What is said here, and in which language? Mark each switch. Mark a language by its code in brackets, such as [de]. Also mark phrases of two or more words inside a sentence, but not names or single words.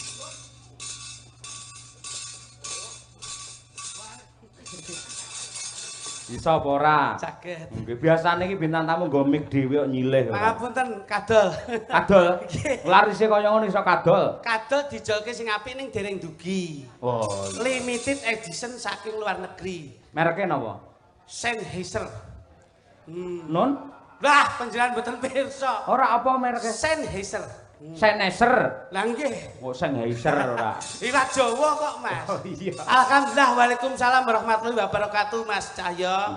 [jv] Bisa apa ora? Saged. Nggih, biasane iki bintang tamu nggo mik dhewe kok nyilih. Pangapunten, kadol. Kadol. Larise kaya ngono iso kadol. Kadol dijolke sing apik ning dereng dugi. Oh, [en] Limited edition [jv] saking luar negeri. mereke napa? Sennheiser. Nun? Lah, panjenengan mboten pirsa. Ora apa mereke? Sennheiser. Sennheiser. Lah nggih. Oh, Sennheiser ora. Iwak Jawa kok, Mas. Oh iya. [ar] الحمد لله، وعليكم السلام ورحمة الله وبركاته, Mas Cahyo.